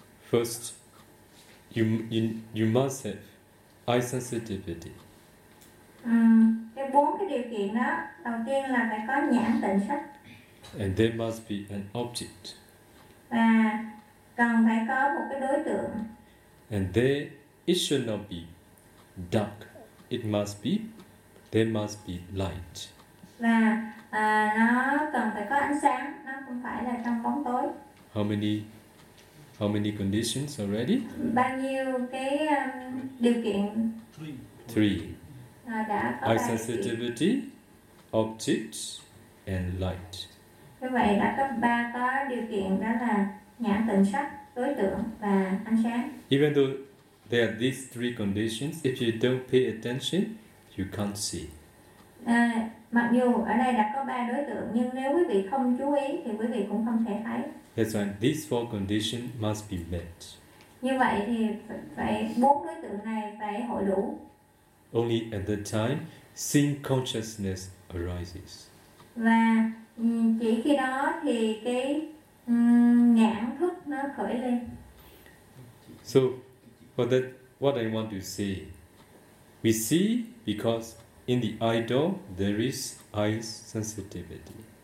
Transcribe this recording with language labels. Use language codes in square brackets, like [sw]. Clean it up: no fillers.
[en] First, you must have eye sensitivity. [vi] Cái bốn cái điều kiện đó, đầu tiên là phải có nhãn tịnh sắc. [en] And there must be an object. [vi] Và cần phải có một cái đối tượng. [en] And there, it should not be dark. There must be light. [vi] Và nó cần phải có ánh sáng, nó không phải là trong bóng tối. [en] How many conditions already? [vi] Bao nhiêu cái điều kiện? [en] Three. [vi] Đã có [en] eye sensitivity, object, and light. [vi] Như vậy đã có ba có điều kiện, đó là nhãn tịnh sắc, đối tượng và ánh sáng. [en] Even though there are these three conditions, if you don't pay attention, you can't see. [vi] Mặc dù ở đây đã có ba đối tượng, nhưng nếu quý vị không chú ý thì quý vị cũng không thể thấy. [en] That's why these four conditions must be met. [vi] Như vậy thì phải bốn đối tượng này phải hội đủ. [en] Only at that time, sin consciousness arises. [vi] Và chỉ khi đó thì cái nhãn thức nó khởi lên. [en] So, for that, what I want to say, we see because in the idol there is eyes sensitivity.